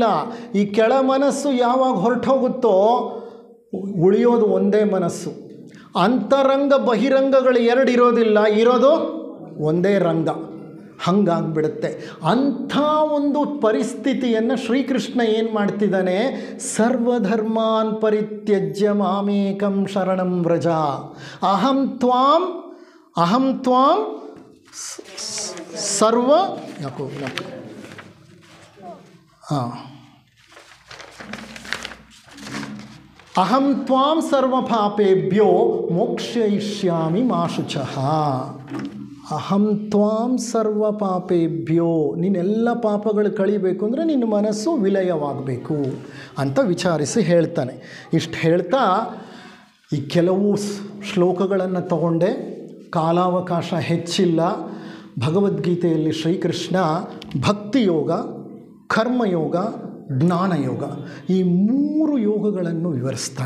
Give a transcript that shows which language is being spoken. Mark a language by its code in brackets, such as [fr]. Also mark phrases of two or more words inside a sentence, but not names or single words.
[kn] ಈ ಕೆಳ ಮನಸ್ಸು ಯಾವಾಗ ಹೊರಟೋಗುತ್ತೋ ಉಳಿಯೋದು ಒಂದೇ ಮನಸ್ಸು. ಅಂತರಂಗ ಬಹಿರಂಗಗಳು 2 ಇರೋದಿಲ್ಲ, ಇರೋದು ಒಂದೇ ರಂಗ. ಹಂಗಾಗ್ಬಿಡುತ್ತೆ. ಅಂಥ ಒಂದು ಪರಿಸ್ಥಿತಿಯನ್ನು ಶ್ರೀಕೃಷ್ಣ ಏನು ಮಾಡ್ತಿದ್ದಾನೆ? [sa] ಸರ್ವಧರ್ಮಾನ್ ಪರಿತ್ಯಜ್ಯ ಮಾಮೇಕಂ ಶರಣಂ ವ್ರಜ ಅಹಂ ತ್ವಾಂ ಸರ್ವ ಅಹಂ ತ್ವಾಂ ಸರ್ವಪಾಪೇಭ್ಯೋ ಮೋಕ್ಷಯಿಷ್ಯಾಮಿ ಮಾ ಶುಚಃ. ಅಹಂ ತ್ವಾಂ ಸರ್ವಪಾಪೇಭ್ಯೋ, [kn] ನೀನೆಲ್ಲ ಪಾಪಗಳು ಕಳಿಬೇಕು ಅಂದರೆ ನಿನ್ನ ಮನಸ್ಸು ವಿಲಯವಾಗಬೇಕು ಅಂತ ವಿಚಾರಿಸಿ ಹೇಳ್ತಾನೆ. ಇಷ್ಟು ಹೇಳ್ತಾ ಈ ಕೆಲವು ಶ್ಲೋಕಗಳನ್ನು ತಗೊಂಡೆ, ಕಾಲಾವಕಾಶ ಹೆಚ್ಚಿಲ್ಲ. ಭಗವದ್ಗೀತೆಯಲ್ಲಿ ಶ್ರೀಕೃಷ್ಣ ಭಕ್ತಿಯೋಗ, ಕರ್ಮಯೋಗ, ಜ್ಞಾನಯೋಗ ಈ 3 ಯೋಗಗಳನ್ನು ವಿವರಿಸ್ತಾನೆ.